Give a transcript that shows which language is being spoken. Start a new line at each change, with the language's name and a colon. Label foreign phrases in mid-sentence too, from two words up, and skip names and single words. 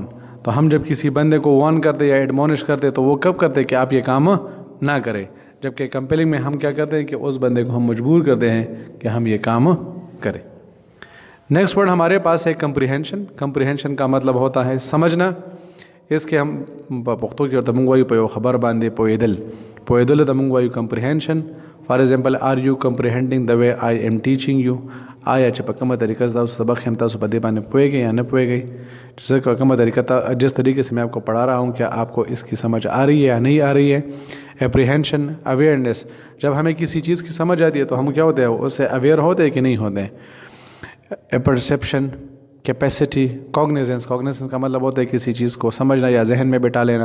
Urdu: تو ہم جب کسی بندے کو وارن کرتے یا ایڈمونش کرتے تو وہ کب کرتے کہ آپ یہ کام نہ کریں، جبکہ کمپیلنگ میں ہم کیا کرتے ہیں کہ اس بندے کو ہم مجبور کرتے ہیں کہ ہم یہ کام کریں.
English: next word
Urdu: ہمارے پاس ہے کمپریہنشن. کمپریہنشن کا مطلب ہوتا ہے سمجھنا. اس کے ہم
Pashto: پښتو کې ورته مونږ وایو په یو خبر باندې پوهېدل. پوهېدل ته مونږ وایو کمپریهنشن.
English: For example, are you comprehending the way I am teaching you.
Pashto: آیا چې په کومه طریقه تاسو سبق هم تاسو په دې باندې پوهېږئ یا نه پوهېږئ؟
Urdu: جیسے
Pashto: په کومه طریقه
Urdu: جس طریقے سے میں آپ کو پڑھا رہا ہوں کیا آپ کو اس کی سمجھ آ رہی ہے یا نہیں آ رہی ہے؟
English: Apprehension, awareness.
Urdu: جب ہمیں کسی چیز کی سمجھ آتی ہے تو ہم کیا ہوتے ہیں، اس سے اویئر ہوتے ہیں کہ نہیں ہوتے ہیں.
English: Perception, capacity.
Urdu: کوگنیزنس، کوگنیزنس کا مطلب ہوتا ہے کسی چیز کو سمجھنا یا ذہن میں بٹھا لینا.